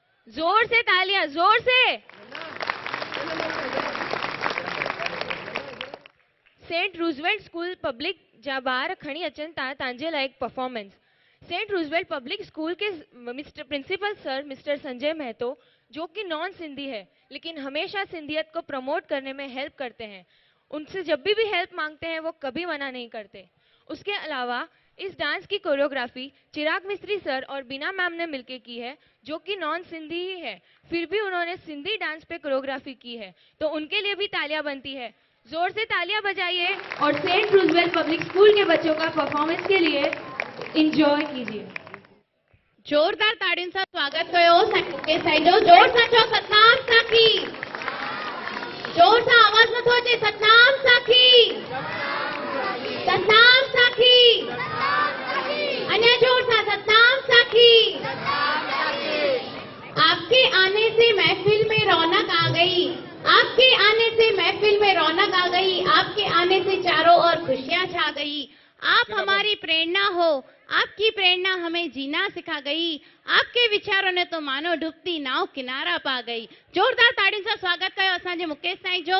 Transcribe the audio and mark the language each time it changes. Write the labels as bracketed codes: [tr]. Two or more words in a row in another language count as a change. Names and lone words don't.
[hi] जोर से तालियां, जोर से। [sd] सेंट रूज़वेल्ट स्कूल पब्लिक जा ॿार खणी अचनि था तव्हांजे लाइ परफॉर्मेंस। [hi] सेंट रूज़वेल्ट पब्लिक स्कूल के मिस्टर प्रिंसिपल सर मिस्टर संजय महतो, जो कि [en] non Sindhi [hi] है लेकिन हमेशा सिंधियत को प्रमोट करने में हेल्प करते हैं। उनसे जब भी हेल्प मांगते हैं वो कभी मना नहीं करते। उसके अलावा इस डांस की कोरियोग्राफी चिराग मिस्त्री सर और बीना मैम ने मिलकर की है, जो कि [en] non Sindhi [hi] ही है, फिर भी उन्होंने सिंधी डांस पे कोरियोग्राफी की है, तो उनके लिए भी तालियां बनती है। जोर से तालियां बजाइए और सेंट रूज़वेल्ट पब्लिक स्कूल के बच्चों का परफॉर्मेंस के लिए एंजॉय कीजिए। [sd] जोरदार ताड़ियुनि सां स्वागत कयो मुकेश साईं जो। जोर सां चओ सतनाम साखी। जोर सां आवाज़ नथो अचे। सतनाम साखी, सतनाम साखी, अञा जोर सां सतनाम साखी। [hi] आपके आने से महफिल में रौनक आ गई, आपके आने से महफिल में रौनक आ गई, आपके आने से चारों ओर खुशियां छा गई। आप हमारी प्रेरणा हो, आपकी प्रेरणा हमें जीना सिखा गई, आपके विचारों ने तो मानो डूबती नाव किनारा पा गई। [sd] जोरदार ताड़ियुनि सां स्वागत कयो असांजे मुकेश साईं जो।